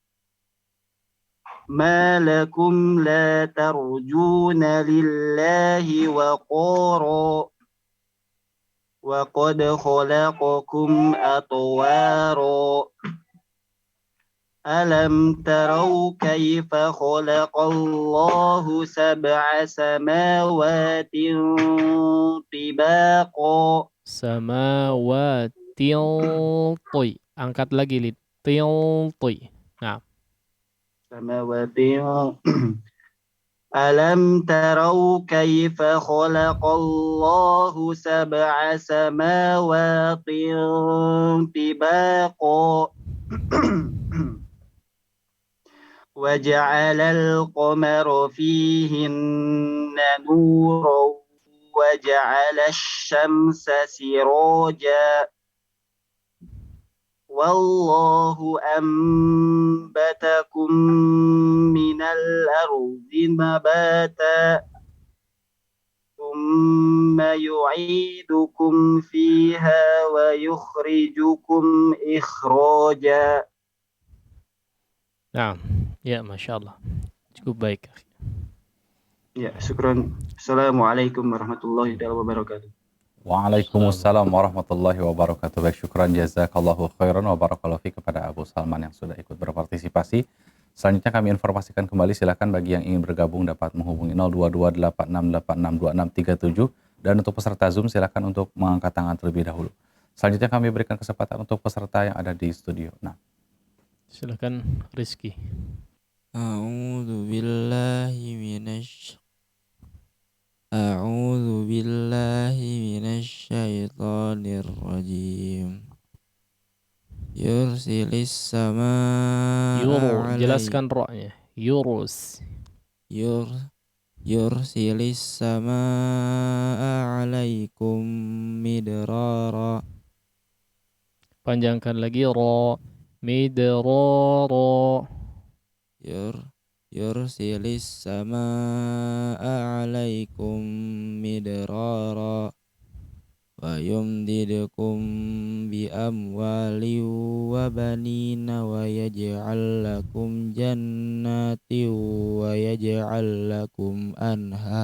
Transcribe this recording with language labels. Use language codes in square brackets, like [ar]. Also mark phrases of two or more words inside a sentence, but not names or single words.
[ar] ما لكم لا ترجون لله وقارا وقد خلقكم أطوارا ألم تروا كيف خلق الله سبع سماوات طباقا [id] Samawatil toy. Angkat lagi lid. Til toy. Nah. [ar] سماوات ألم تروا كيف خلق الله سبع سماوات طباقا وجعل القمر فيهن نورا وجعل الشمس سراجا والله أنبتكم من الأرض نباتا ثم يعيدكم فيها ويخرجكم إخراجا. [id] Nah, ya [ar] ما شاء الله. [id] Cukup baik. Ya, syukran. [ar] السلام عليكم ورحمة الله وبركاته. وعليكم السلام ورحمة الله وبركاته. [id] Baik, [ar] شكرا جزاك الله خيرا وبارك الله في [id] kepada Abu Salman yang sudah ikut berpartisipasi. Selanjutnya kami informasikan kembali, silakan bagi yang ingin bergabung dapat menghubungi 0228686637 dan untuk peserta Zoom silakan untuk mengangkat tangan terlebih dahulu. Selanjutnya kami berikan kesempatan untuk peserta yang ada di studio. Nah, silakan Rizky. [ar] أعوذ بالله من الشيطان الرجيم. يرسل السماء [id] Jelaskan ra-nya. [ar] يرسل السماء عليكم مدرارا. [id] Panjangkan lagi ra. Midrara. [ar] Yursilis السماء عليكم مدرارا ويمددكم بأموال وبنين ويجعل لكم جنات ويجعل لكم أنهارا.